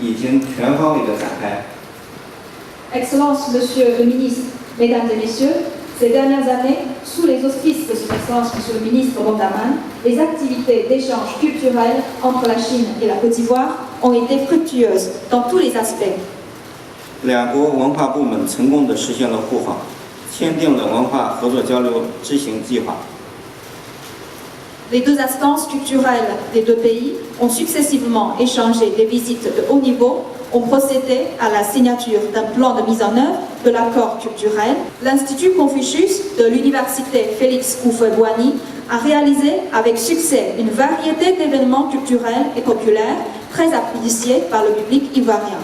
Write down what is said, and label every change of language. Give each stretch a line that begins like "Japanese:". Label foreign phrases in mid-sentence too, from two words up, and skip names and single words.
French: Excellence Monsieur le Ministre, Mesdames et Messieurs, Ces dernières années, sous les auspices de son Excellence Monsieur le ministre Bondaman, les activités d'échange culturel entre la Chine et la Côte d'Ivoire ont été fructueuses dans tous les aspects.
Chinese: 两国文化部门成功地实现了互访，签订了文化合作交流执行计划。
French: Les deux instances culturelles des deux pays ont successivement échangé des visites de haut niveau, ont procédé à la signature d'un plan de mise en œuvre de l'accord culturel. L'Institut Confucius de l'Université Félix Houphouët-Boigny a réalisé avec succès une variété d'événements culturels et populaires très appréciés par le public ivoirien.